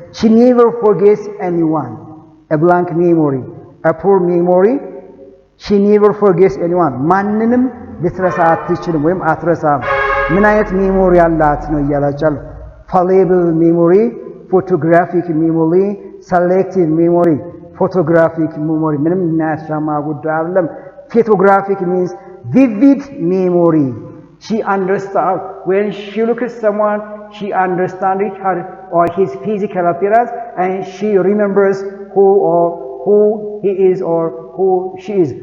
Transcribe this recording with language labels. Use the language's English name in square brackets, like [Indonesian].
[English] She never forgets anyone. A blank memory. A poor memory. She never forgets anyone. [Amharic] ማንንም ልትረሳ አትችልም ወይም አትረሳም። ምን አይነት ሜሞሪ አላት ነው እያላቻል። [English] fallible memory, photographic memory, selective memory. [Amharic] Photographic memory ምንም የሚያሻማ ጉዳይ አይደለም። [English] Photographic means vivid memory. She understands when she looks at someone, she understands her or his physical appearance, and she remembers who he is or who she is.